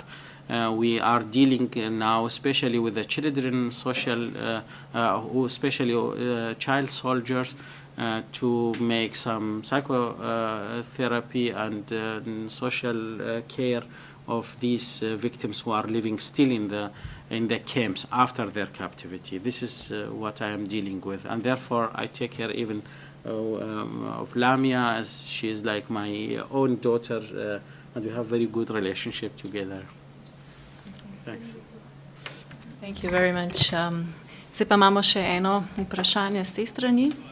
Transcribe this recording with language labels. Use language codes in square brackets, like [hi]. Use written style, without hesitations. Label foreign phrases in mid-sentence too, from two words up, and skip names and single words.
[en] We are dealing now especially with the children, especially child soldiers, to make some psychotherapy and social care of these victims who are living still in the camps after their captivity. This is what I am dealing with, and therefore I take care even of Lamia, as she is like my own daughter, and we have very good relationship together. Thanks. Thank you very much. [sl] Zdaj pa imamo še eno vprašanje z te strani.